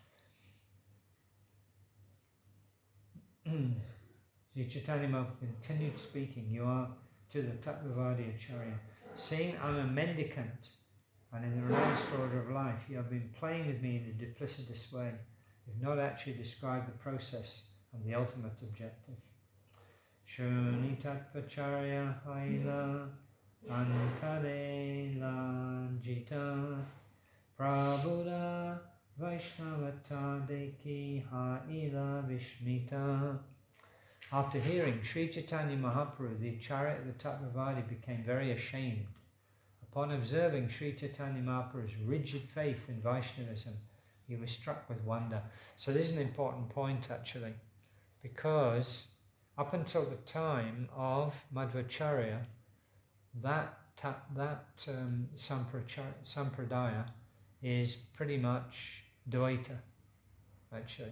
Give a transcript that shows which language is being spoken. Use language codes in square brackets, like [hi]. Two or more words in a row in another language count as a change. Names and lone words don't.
[en] Sri Chaitanya Mahaprabhu continued speaking, you are to the Tattvavadi Acharya. Seeing I'm a mendicant and in the renounced order of life, you have been playing with me in a duplicitous way. You have not actually described the process and the ultimate objective. [bn] শুনি তত্ত্বাচার্য হৈলা অন্তরে লজ্জিত প্রভুর বৈষ্ণবতা দেখি হৈলা বিস্মিত. [en] After hearing Sri Chaitanya Mahaprabhu, the Acharya of the Tattvavadi became very ashamed. Upon observing Sri Chaitanya Mahaprabhu's rigid faith in Vaishnavism, he was struck with wonder. So this is an important point actually, because up until the time of Madhvacharya, that sampradaya is pretty much Dvaita, actually.